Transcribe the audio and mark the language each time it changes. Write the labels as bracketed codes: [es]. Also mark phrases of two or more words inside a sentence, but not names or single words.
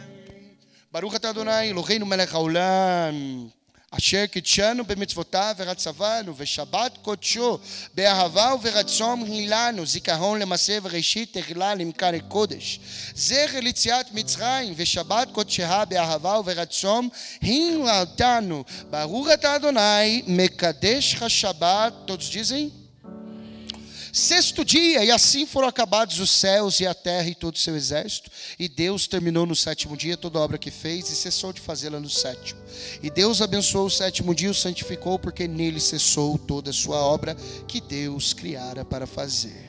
[he] ברוך אתה אדוני אלוהינו מלך העולם אשר קידשנו במצוותיו ורצוונו ושבת קודשו באהבה וברצון הילנו זיכרון למעשה וראשית תחילה למכר הקודש זכר ליציאת מצרים ושבת קודשה באהבה וברצון הילתנו ברוך אתה אדוני מקדש השבת. [pt] Todos dizem sexto dia, e assim foram acabados os céus e a terra e todo o seu exército. E Deus terminou no sétimo dia toda a obra que fez e cessou de fazê-la no sétimo. E Deus abençoou o sétimo dia e o santificou, porque nele cessou toda a sua obra que Deus criara para fazer.